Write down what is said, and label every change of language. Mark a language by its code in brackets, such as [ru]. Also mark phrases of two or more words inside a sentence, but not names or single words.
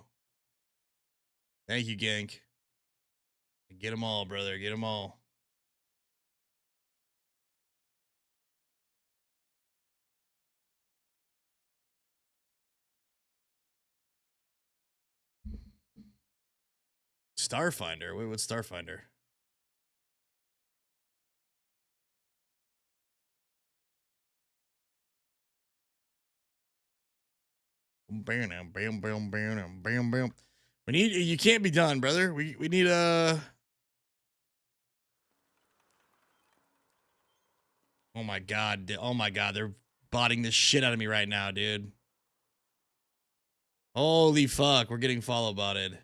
[en] Thank you, Gank. Get them all, brother. Get them all. Starfinder? Wait, what's Starfinder? Bam, bam, bam, bam, bam, bam. We need. You can't be done, brother. We need a. Oh my god. Oh my god. They're botting the shit out of me right now, dude. Holy fuck. We're getting follow botted.